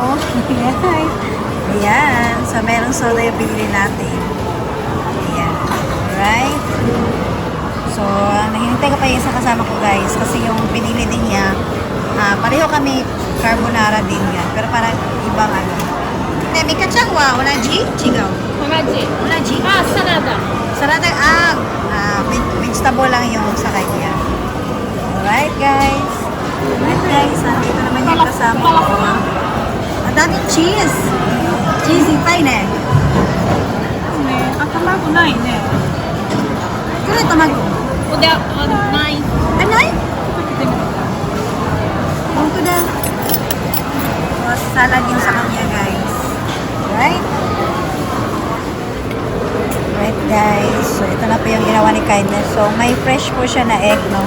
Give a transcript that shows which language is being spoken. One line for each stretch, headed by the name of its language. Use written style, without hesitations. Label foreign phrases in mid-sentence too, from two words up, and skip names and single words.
Filipino: Ayan. So meron soda yung pinili natin. Ayan. Alright. So nahihintay ko pa yung isa kasama ko guys. Kasi yung pinili din niya, pareho kami carbonara din yan. Pero parang ibang ano.
Japanese: ミカ ちゃん は 同じ？ 違う. 同じ。 Onaji? サラダ。
Filipino: Sarada, vegetable lang yung sa kanya.
English: Alright guys. Alright guys,
Filipino: nandito naman yung kasama ko. Ang daming cheese. Cheesy pa yun eh.
Japanese: ね、あ、卵ないね。
Filipino: Kaya ito mag...
Japanese: ここで、ない。
Filipino: Ano eh? Ito na. So, salad yung sa kanya guys.
English: Right? Right guys.
Filipino: So, ito na po yung ginawa ni Kindness. So, may fresh po siya na egg, no?